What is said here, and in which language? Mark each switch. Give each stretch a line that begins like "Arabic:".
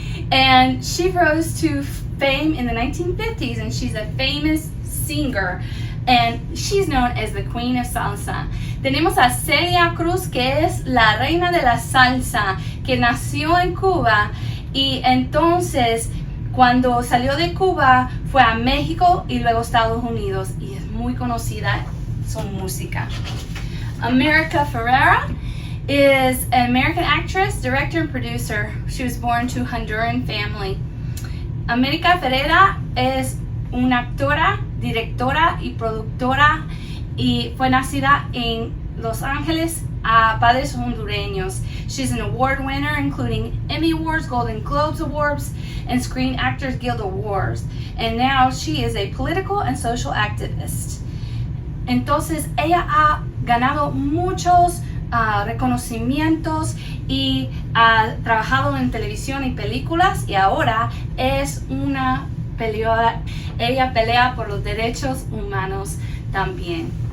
English: And she rose to fame in the 1950s, and she's a famous singer. And she's known as the Queen of Salsa.
Spanish: Tenemos a Celia Cruz, que es la reina de la salsa, que nació en Cuba y entonces cuando salió de Cuba fue a México y luego Estados Unidos y es muy conocida su música.
English: America Ferreira is an American actress, director, and producer. She was born to a Honduran family.
Spanish: America Ferreira es una actora, directora y productora y fue nacida en Los Ángeles a padres hondureños.
English: She's an award winner including Emmy Awards, Golden Globes Awards, and Screen Actors Guild Awards. And now she is a political and social activist.
Spanish: Entonces ella ha ganado muchos reconocimientos y ha trabajado en televisión y películas y ahora es una peleadora. Ella pelea por los derechos humanos también.